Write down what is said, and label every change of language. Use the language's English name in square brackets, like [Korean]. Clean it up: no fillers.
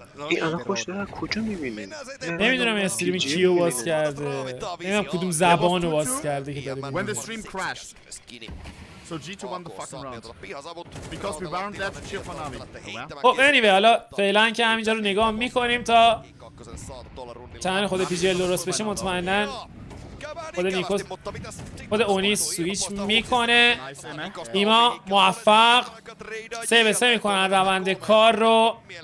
[Persian] این الان خوش داره کجا میبینی؟ نمیدونم استریم کیو باز کرده. نمیدونم کدوم زبان رو باز کرده که داره. [English] When the stream crashed. So G2 won the fucking round. Because we weren't there to cheer for NaVi. [Persian] خب anyway حالا فعلا که همینجا رو نگاه میکنیم تا چند خود PGL درست بشه. مطمئناً خود نیکوس خود اونی سویچ میکنه. ایما موفق 3-3 میکنن روند کار رو.